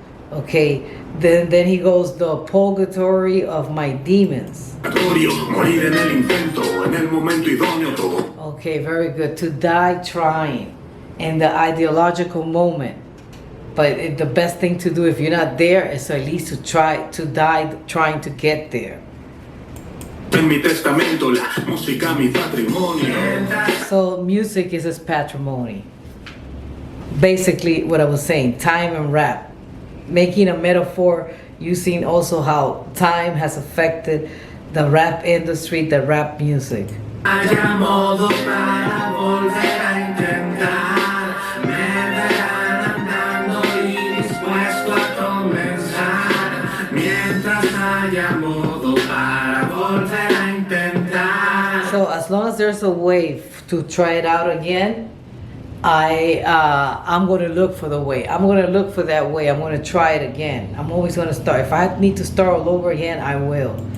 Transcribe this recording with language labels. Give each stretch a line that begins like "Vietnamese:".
English: Okay, then he goes, the purgatory of my demons.
Spanish: Morir en el intento, en el momento idóneo todo.
English: Okay, very good. To die trying in the ideological moment. But the best thing to do if you're not there is at least to try to die trying to get there.
Spanish: En mi testamento, la música mi patrimonio.
English: So music is his patrimony. Basically what I was saying, time and rap. Making a metaphor using also how time has affected the rap industry, the rap music.
Spanish: Haya modo para volver a intentar. Me verán andando y dispuesto a comenzar. Mientras haya modo para volver a intentar.
English: So as long as there's a way to try it out again, I'm going to look for the way. I'm going to look for that way. I'm going to try it again. I'm always going to start. If I need to start all over again, I will.